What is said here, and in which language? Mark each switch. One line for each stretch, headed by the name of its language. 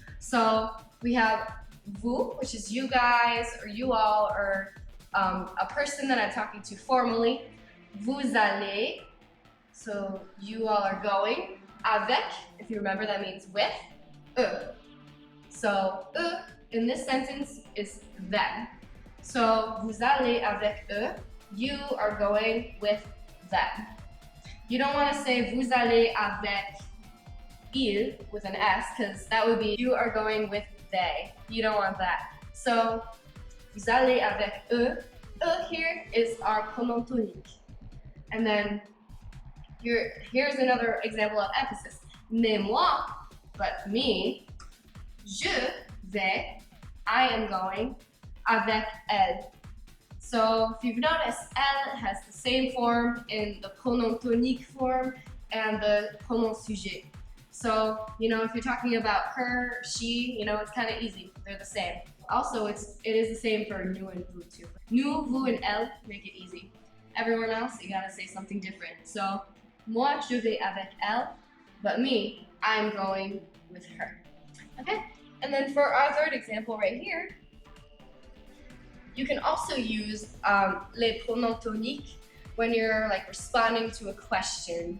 English: So we have vous, which is you guys or you all, or a person that I'm talking to formally.
French: Vous allez,
English: so you all are going. Avec, if you remember, that means with. So in this sentence is them. So
French: vous allez avec eux,
English: you are going with them. You don't want to say
French: vous allez avec il
English: with an S, because that would be you are going with they. You don't want that. So
French: vous allez avec eux.
English: Eux here is our pronom tonique. And then here's another example of emphasis.
French: Mais moi,
English: but me,
French: je vais,
English: I am going,
French: avec elle.
English: So if you've noticed, elle has the same form in the pronom tonique form and the pronom sujet. So, if you're talking about her, she, it's kind of easy. They're the same. Also, it is the same for nous and vous too. Nous, vous, and elle make it easy. Everyone else, you gotta say something different. So,
French: moi, je vais avec elle,
English: but me, I'm going with her. Okay? And then for our third example right here, you can also use les pronoms toniques when you're like responding to a question.